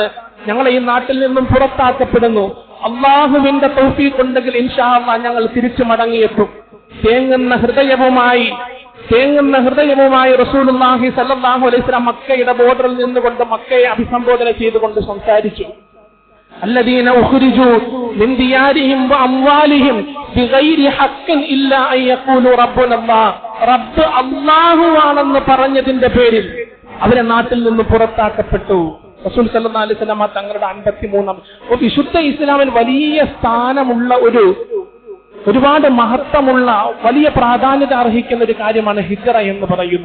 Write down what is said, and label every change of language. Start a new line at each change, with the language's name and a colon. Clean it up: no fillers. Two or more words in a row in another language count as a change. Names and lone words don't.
Malayalam: ഞങ്ങളെ ഈ നാട്ടിൽ നിന്നും പുറത്താക്കപ്പെടുന്നു. അള്ളാഹുവിന്റെ തൗഫീഖ് ഉണ്ടെങ്കിൽ
Arabic: إن شاء الله
Malayalam: ഞങ്ങൾ തിരിച്ചു മടങ്ങിയെത്തും. തേങ്ങുന്ന ഹൃദയവുമായി
Arabic: رسول الله صلى الله عليه وسلم
Malayalam: മക്കയുടെ ബോർഡറിൽ നിന്നുകൊണ്ട് മക്കയെ അഭിസംബോധന ചെയ്തുകൊണ്ട് സംസാരിച്ചു.
Arabic: الذين أخرجوا من ديارهم وأموالهم بغير حق إلا أن يقولوا ربنا الله.
Malayalam: റബ്ബ് അല്ലാഹുവാണെന്ന് പറഞ്ഞതിന്റെ പേരിൽ അവരെ നാട്ടിൽ നിന്ന് പുറത്താക്കപ്പെട്ടു.
Arabic: رسول صلى الله عليه وسلم
Malayalam: തങ്ങളുടെ 53 വിശുദ്ധ ഇസ്ലാമിൽ വലിയ സ്ഥാനമുള്ള ഒരുപാട് മഹത്വമുള്ള വലിയ പ്രാധാന്യത അർഹിക്കുന്ന ഒരു കാര്യമാണ് ഹിജ്റ എന്ന് പറയുന്നത്.